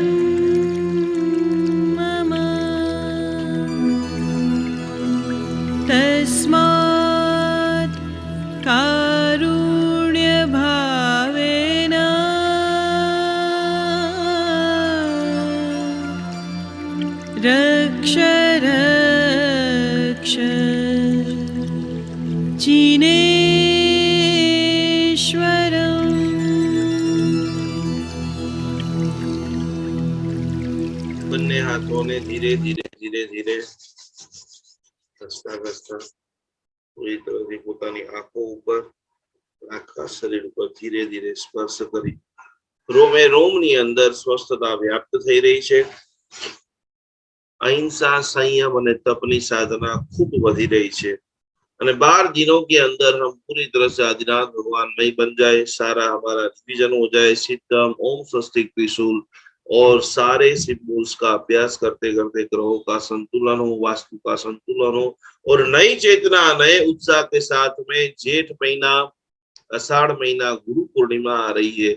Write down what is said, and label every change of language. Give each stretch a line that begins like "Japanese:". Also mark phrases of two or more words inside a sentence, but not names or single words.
Sanskrit: मम तस्मात् कारुण्यभावेन रक्ष रक्ष जिनेश्वरम्।
Gujarati: બંને હાથોને ધીરે ધીરે ધીરે ધીરે ઘસતા ઘસતા પૂરી તરહથી પોતાની આંખો ઉપર આખા શરીર ઉપર ધીરે ધીરે સ્પર્શ કરી રોમે રોમની અંદર સ્વસ્થતા વ્યાપ્ત થઈ રહી છે।
Hindi: अहिंसा संयम और तप की साधना खूब वधी रही है और 12 दिनों के अंदर हम पूरी तरह से आदिनाथ भगवान में बन जाए, सारा हमारा रिवीजन हो जाए, सिद्धम ओम स्वस्तिक त्रिशूल और सारे सिंबल्स का अभ्यास करते करते ग्रहों का संतुलन हो, वास्तु का संतुलन हो और नई चेतना नए उत्साह के साथ में जेठ महीना आषाढ़ महीना गुरु पूर्णिमा आ रही है।